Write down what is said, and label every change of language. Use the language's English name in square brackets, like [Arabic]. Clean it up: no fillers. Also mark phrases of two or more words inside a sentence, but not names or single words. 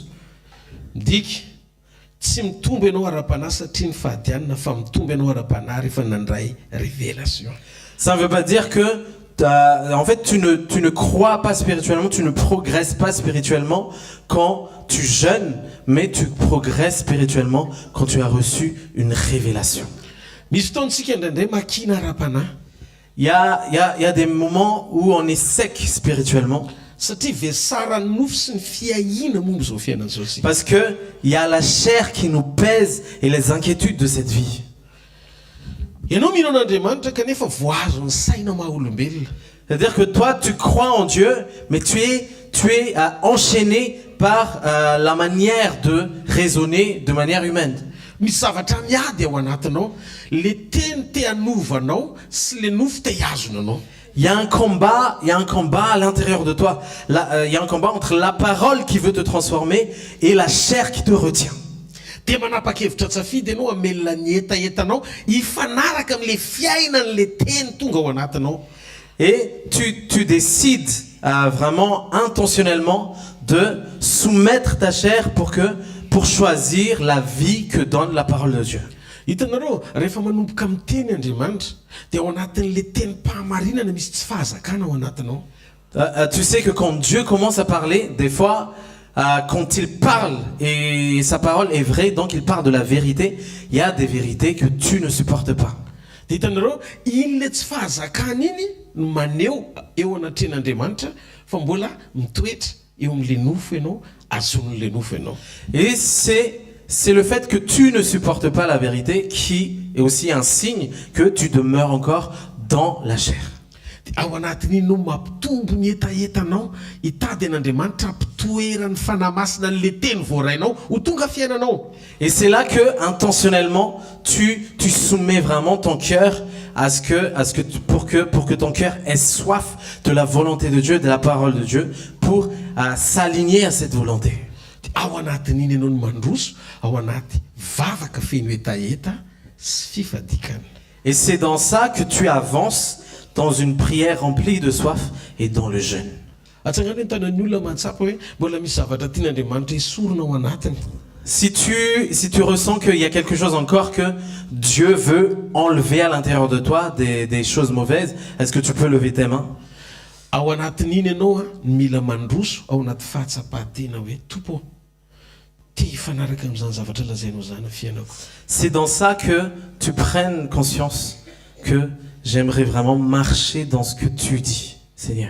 [Malagasy] Dik tsy mitombo ianao ara-panahy satria ny fahadianana fa mitombo ianao ara-panahy rehefa nandray révélation. [French] Ça ne veut pas dire que en fait tu ne crois pas spirituellement, tu ne progresses pas spirituellement quand tu jeûnes, mais tu progresses spirituellement quand tu as reçu une révélation. [Malagasy] Misy fotoantsika indraindray makina ara-panahy. [French] Il y a des moments où on est sec spirituellement. Parce que il y a la chair qui nous pèse et les inquiétudes de cette vie. C'est-à-dire que toi tu crois en Dieu, mais tu es enchaîné par la manière de raisonner de manière humaine. [Malagasy] Misy zavatra miady ao anatinao, le teny te hanovanao sy le nofo te hiazonanao. [French] Il y a un combat à l'intérieur de toi. Il y a un combat entre la parole qui veut te transformer et la chair qui te retient. [Malagasy] Dia manapa-kevitra tsafidy ianao hamelona ny etaetanao hifanaraka amin'le fiainan'le teny tonga ao anatinao. [French] Et tu décides vraiment intentionnellement de soumettre ta chair pour choisir la vie que donne la parole de Dieu. [Malagasy] Hitanareo rehefa manomboka miteny Andriamanitra dia ao anatin'le teny mpahamarinana misy tsy fahazakana ao anatinao. [French] Tu sais que quand Dieu commence à parler, des fois, quand il parle et sa parole est vraie, donc il parle de la vérité, il y a des vérités que tu ne supportes pas. [Malagasy] Hitanareo iny le tsy fahazakana iny no maneho eo anatren'Andriamanitra fa mbola mitoetra eo amin'le nofo ianao azon'le nofo ianao. [French] Et c'est le fait que tu ne supportes pas la vérité qui est aussi un signe que tu demeures encore dans la chair. [Malagasy] Ao anatin'iny no mampitombo ny etaetanao hitady an'Andriamanitra ampitoerany fanahy masina an'le teny voarainao ho tonga fiainanao. [French] Et c'est là que intentionnellement tu soumets vraiment ton cœur pour que ton cœur ait soif de la volonté de Dieu, de la parole de Dieu, pour s'aligner à cette volonté. [Malagasy] Ao anatin'iny ianao no mandroso ao anaty vavaka feno etaeta sy fifadikana. [French] Et c'est dans ça que tu avances dans une prière remplie de soif et dans le jeûne. [Malagasy] Atsangana entanan'ny olona mantsapa hoe mbola misy zavatra tian'Andriamanitra hisorona ao anatiny. [French] Si tu ressens qu'il y a quelque chose encore que Dieu veut enlever à l'intérieur de toi, des choses mauvaises, est-ce que tu peux lever tes mains? [Malagasy] Ao anatin'iny ianao mila mandroso ao anaty fahatsapatena hoe tompo te hifanaraka amin'izany zavatra lazainao zany fiainako. [French] C'est dans ça que tu prennes conscience que j'aimerais vraiment marcher dans ce que tu dis, Seigneur.